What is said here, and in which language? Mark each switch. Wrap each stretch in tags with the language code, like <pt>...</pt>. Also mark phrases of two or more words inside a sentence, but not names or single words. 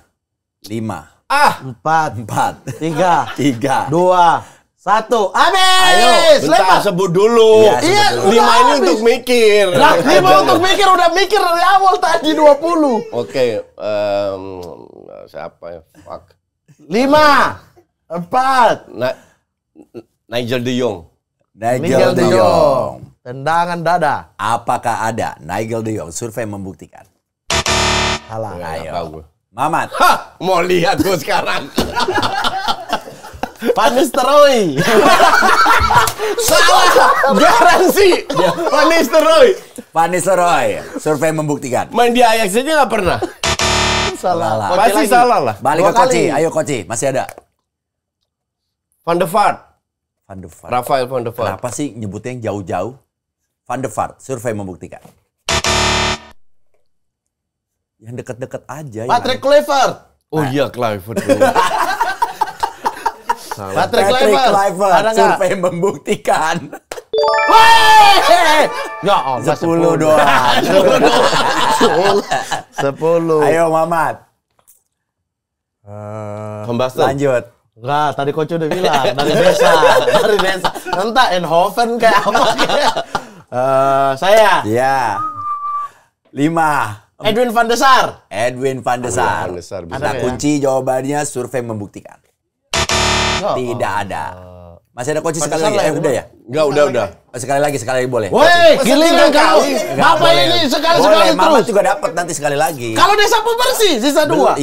<id>5, 4, 3, 2, 1. Habis! Ayo, bentar sebut dulu. Ya, iya, 5 ini untuk mikir. Nah, 5 untuk mikir, udah mikir dari awal tadi 20. Oke, siapa ya? Fuck. 5, 4. Nigel de Jong. Nigel de Jong. Tendangan dada. Apakah ada Nigel de Jong? Survei membuktikan. Salah. Ayo. Mamat. Hah, mau lihat gue sekarang. Van Nistelrooy. Salah. Garansi. Van Nistelrooy. Survei membuktikan. Main di Ajax aja gak pernah. Salah. Pasti salah lah. Balik ke Koci. Ayo Koci, masih ada. Van de Vaart. Rafael Van de Vaart. Kenapa sih nyebutnya yang jauh-jauh? Van de Vaart. Survei membuktikan. Yang deket-deket aja. Patrick Kluivert. Oh iya, Kluivert. Patrick Kluivert. Survei membuktikan. Ya Allah, 10 doang. 10. Ayo Mamat. Van Basten. Lanjut. Enggak, tadi coach udah bilang dari desa. Entah Eindhoven kayak apa kayak. Saya. Ya. 5. Edwin van der Sar. Edwin van der Sar. Kita kunci jawabannya, survei membuktikan. Tidak ada. Masih ada kunci sekali lagi. Udah ya? Enggak, udah. Sekali lagi boleh. Woi, giliran kau. Bapak ini sekali-sekali terus. Mama juga dapat nanti sekali lagi. Kalau dia sapu bersih, sisa 2.</id>